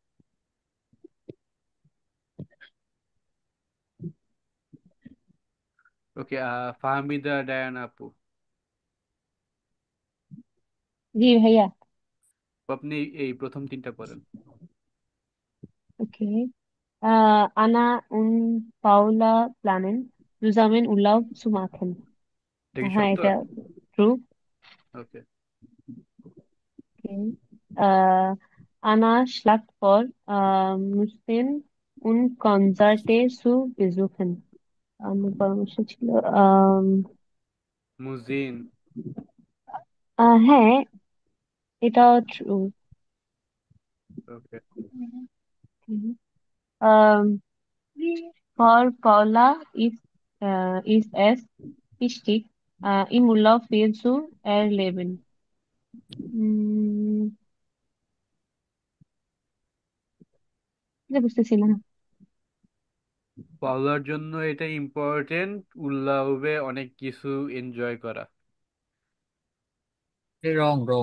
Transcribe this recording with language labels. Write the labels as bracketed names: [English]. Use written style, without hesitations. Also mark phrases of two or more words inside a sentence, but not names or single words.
[Bangla] ওকে, ফাহমিদা ডায়ানা আপু, জি ভাইয়া। আপনি এই প্রথম তিনটা পড়েন। ওকে। [German] Anna und Paula planen, zusammen Urlaub zu machen. [Bangla] এটা কি হ্যাঁ, সত্য? এটা ট্রু। ওকে। Okay. [German] Anna schlägt vor, Museen und Konzerte zu besuchen. [Bangla] আমার পরামর্শ ছিল মুজিন। হ্যাঁ, এটাও ট্রু। ওকে। [German] For Paula ist es wichtig, im Urlaub viel zu erleben. [Bangla] উম, এটা বুঝতেছি না। পাওলার জন্য এটা ইম্পর্টেন্ট উল্লাহবে অনেক কিছু এনজয় করা। [English] wrong wrong.